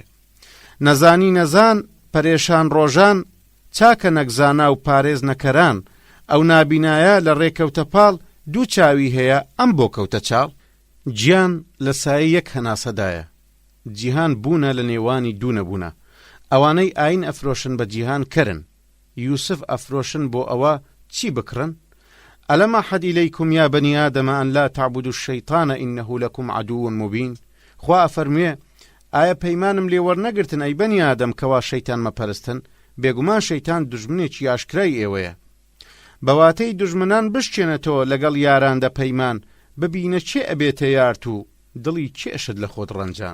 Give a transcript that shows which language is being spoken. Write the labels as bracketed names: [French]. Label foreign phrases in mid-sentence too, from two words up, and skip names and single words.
[Central Kurdish] نەزانی نەزان پەرێشان ڕۆژان چاکە نەکزانا و پارێز نەکەران، ئەو نابینایە لە ڕێکەوتە پاڵ دوو چاوی هەیە ئەم بۆ کەوتە چاڵ. گیان لە سایە یەک هەناسەدایە، جیهان بوونە لە نێوانی دوو نەبوونە. ئەوانەی ئاین ئەفرۆشن بە جیهان کەرن، یوسف ئەفرۆشن بۆ ئەوە چی بکڕن؟ [Arabic] ألم أحد إليكم يا بني آدم أن لا تعبدوا الشيطان إنه لكم عدو مبين. [Central Kurdish] خوا أفرمي آیا پەیمانم لێ وەرنەگرتن ئەی بەنی ئادەم کەوا شەیتان مەپەرستن؟ بێگومان شەیتان دژمنێکی ئاشکرای ئێوەیە. بەواتەی دژمنان بشکێنێتەوە لەگەڵ یاراندا پەیمان، ببینە چێ ئەبێتە یارت و دڵی چێشت لە خۆت ڕەنجان.